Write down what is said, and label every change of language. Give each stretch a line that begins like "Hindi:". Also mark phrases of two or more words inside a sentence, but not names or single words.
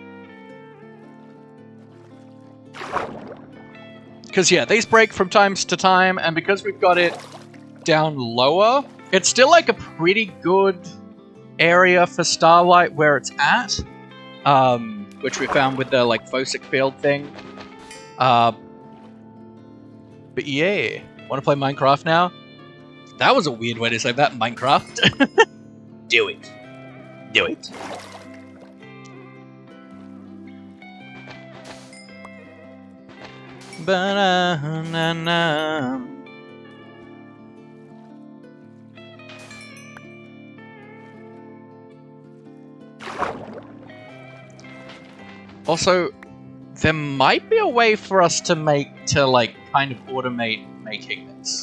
English: Because, yeah, these break from time to time, and because we've got it down lower, it's still, like, a pretty good area for Starlight where it's at. Which we found with the, like, Phosic field thing. But, yeah. Want to play Minecraft now? That was a weird way to say that, Minecraft. Do it. Do it. Ba-na-na-na. Also, there might be a way for us to like, kind of automate making this.